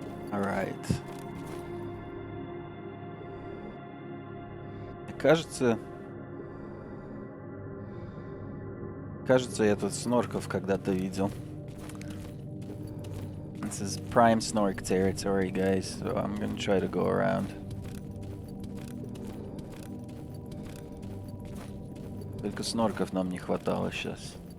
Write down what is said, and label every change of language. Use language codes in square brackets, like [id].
[en] Alright. [ru] Кажется, я тут снорков когда-то видел. [en] This is prime snork territory, guys, so I'm gonna try to go around. [ru] Только снорков нам не хватало сейчас.